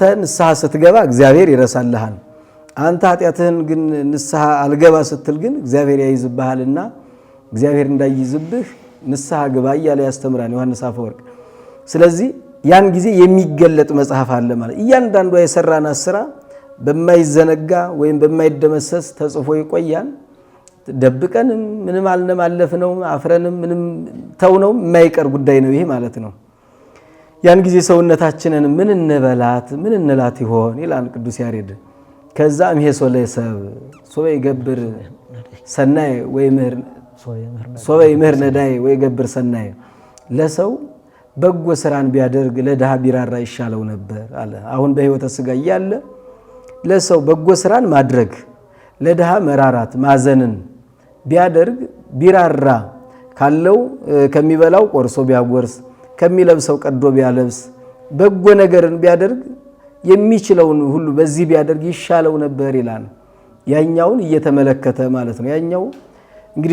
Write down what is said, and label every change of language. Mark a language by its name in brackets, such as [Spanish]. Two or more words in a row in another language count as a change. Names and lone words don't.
[Amharic] ንስሐ ስትገባ እግዚአብሔር ይረሳልሃል። አንተ ኃጢአትህን ግን ንስሐ አልገባ ስትል ግን እግዚአብሔር ያይዝብሃልና እግዚአብሔር እንዳይዝብህ ንስሐ ግባ እያለ ያስተምራል ዮሐንስ አፈወርቅ። ስለዚህ ያን ጊዜ የሚገለጥ መጽሐፍ አለ ማለት እያንዳንዷ የሰራናት ስራ በማይዘነጋ ወይም በማይደመሰስ ተጽፎ ይቆያል። ደብቀንም ምንም አልነም አለፍነው አፍረንም ምንም ተውነው የማይቀር ጉዳይ ነው ይሄ ማለት ነው። ያን ጊዜ ሰውነታችንን ምን እንላት ይሆን ይላል ቅዱስ ያሬድ። ከዛም ይሄ [Geez] ሶለ ሰብ ሶበ ይገብር ሰናይ ወይ ምህር ሶበ ይምህር ነዳይ ወይ ገብር ሰናይ [Amharic] ለሰው በጎ ስራን ቢያደርግ ለድሃ ቢራራ ይሻለው ነበር አለ። አሁን በሕይወተ ሥጋ እያለ ለሰው በጎ ስራን ማድረግ ለድሃ መራራት ማዘንን ቢያደርግ ቢራራ ካለው ከሚበላው ቆርሶ ቢያጎርስ ከሚለብሰው ቀዶ ቢያለብስ በጎ ነገርን ቢያደርግ የሚችለውን ሁሉ በዚህ ቢያደርግ ይሻለው ነበር ይላል። ያኛውን እየተመለከተ ማለት ነው። ያኛው እንግዲህ